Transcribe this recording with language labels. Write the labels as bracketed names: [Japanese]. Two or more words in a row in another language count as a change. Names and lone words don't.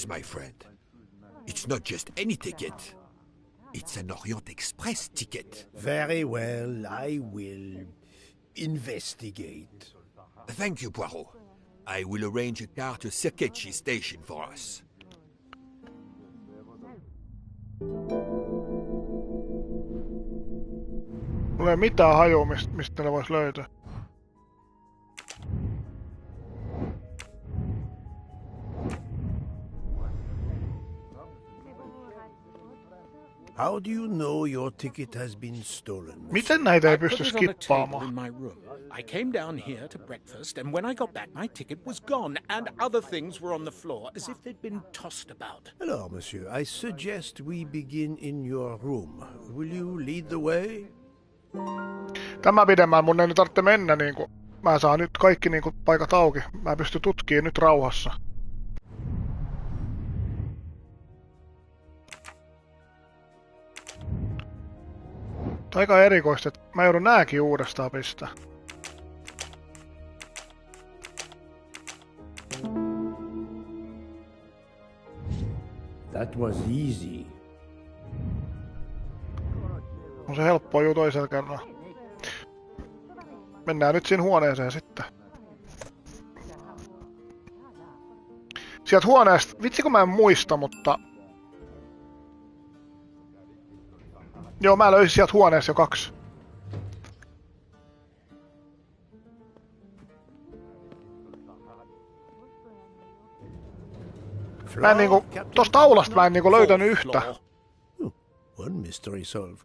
[English] Please, my friend. It's not just any ticket. It's an Orient Express ticket. Very well, I will investigate. Thank you, Poirot. I will arrange a car to Circecci station for us. [Finnish] Mulla ei mitään hajua, mistä ne vois löytää. [English] How do you know your ticket has been stolen? [Finnish] Miten näitä ei [English] I put [Finnish] pysty [English] it on a table [Finnish] skippaamaan? [English] in my room. I came down here to breakfast, and when I got back, my ticket was gone, and other things were on the floor as if they'd been tossed about. [French] Alors, monsieur, [English] I suggest we begin in your room. Will you lead the way? [Finnish] Tämä pidemmän mun ei nyt tarvitse mennä niinku. Mä saan nyt kaikki niinku paikat auki. Mä pystyn tutkimaan nyt rauhassa. Aika erikoista, että mä joudun nääkin uudestaan pistää. [English] That was easy. [Finnish] On se helppoa juu toisella kerralla. Mennään nyt siinä huoneeseen sitten. Sieltä huoneesta, vitsi kun mä en muista, mutta... Joo, mä löysin sieltä huoneessa jo 2. Mä en niinku, tosta taulasta mä en niinku löytänyt yhtä. [English] One mystery solved.